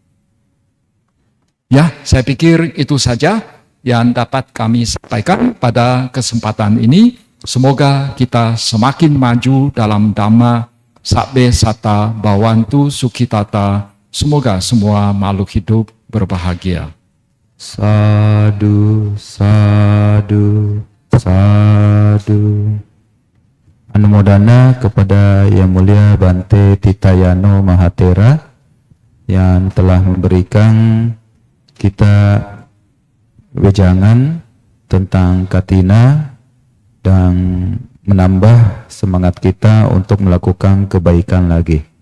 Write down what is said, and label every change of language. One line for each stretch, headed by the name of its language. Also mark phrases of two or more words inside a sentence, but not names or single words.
Indonesian: Ya, saya pikir itu saja yang dapat kami sampaikan pada kesempatan ini. Semoga kita semakin maju dalam Dhamma,
Pali: Sabbe Satta Bhavantu Sukhitata.
Indonesian: Semoga semua makhluk hidup berbahagia.
Pali: Sadu, sadu, sadu.
Indonesian: Anumodana kepada Yang Mulia Bante Titayano Mahathera yang telah memberikan kita wejangan tentang Katina dan menambah semangat kita untuk melakukan kebaikan lagi.